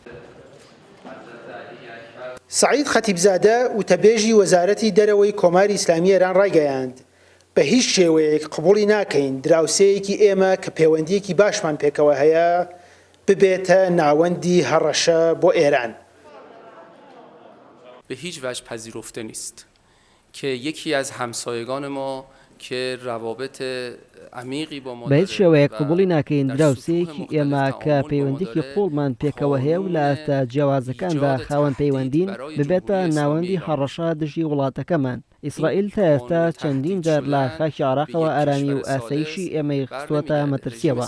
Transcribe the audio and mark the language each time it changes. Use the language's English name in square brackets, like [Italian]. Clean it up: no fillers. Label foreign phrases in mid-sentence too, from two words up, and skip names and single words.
[Central Kurdish] سعید خەتیبزادە وتەبێژی وەزارەتی دەرەوەی کۆماری ئیسلامی ئێران ڕاگەیاند بە هیچ شێوەیەک قبوڵی ناکەین دراوسەیەکی ئێمە کە پەیوەندیەکی باشمان پێکەوە هەیە ببێتە ناوەندی هەڕەشە بۆ ئێران. [Persian] به هیچ وجه پذیرفته نیست که یکی از همسایگان ما که روابط عمیقی با ما به [Central Kurdish] هیچ شێوەیەک قبوڵی ناکەین دراوسەیەکی ئێمە کە پەیوەندیکی قوڵمان پێکەوە هەیە و لە ئاستا جیاوازەکاندا خاوەن پەیوەندین ببێتە ناوەندی هەڕەشە دژی وڵاتەکەمان. ئیسرائیل تا ئێستا چەندین جار لە خاکی عێراقەوە ئارامی و ئاسایشی ئێمەی خستووەتە مەترسیەوە.